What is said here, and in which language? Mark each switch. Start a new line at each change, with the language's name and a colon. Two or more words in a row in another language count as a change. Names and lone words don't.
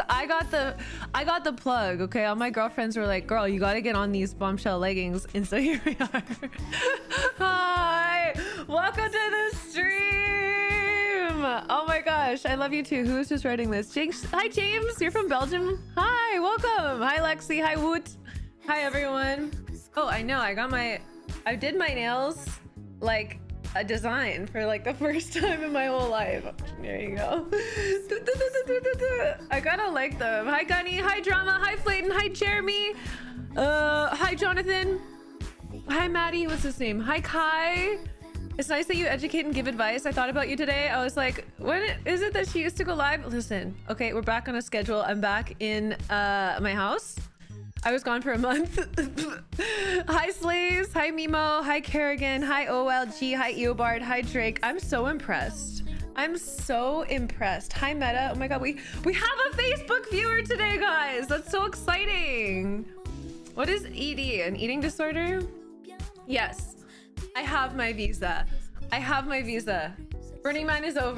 English: I got the plug, okay? All my girlfriends were like, girl, you gotta get on these bombshell leggings. And so here we are. Hi! Welcome to the stream! Oh my gosh, I love you too. Who is just writing this? James. Hi James, you're from Belgium. Hi, welcome. Hi Lexi, hi Woot. Hi everyone. Oh, I know, I did my nails like a design for like the first time in my whole life. There you go. I gotta like them. Hi Gunny, hi Drama, hi Flayton, hi Jeremy, hi Jonathan, hi Maddie, what's his name? Hi Kai. It's nice that you educate and give advice. I thought about you today. I was like, when is it that she used to go live? Listen, okay, we're back on a schedule. I'm back in my house. I was gone for a month. Hi Slaves, hi Mimo, hi Kerrigan, hi OLG, hi Eobard, hi Drake. I'm so impressed. I'm so impressed. Hi Meta. Oh my god, we have a Facebook viewer today, guys. That's so exciting. What is ED? An eating disorder? Yes. I have my visa. I have my visa. Burning Man is over.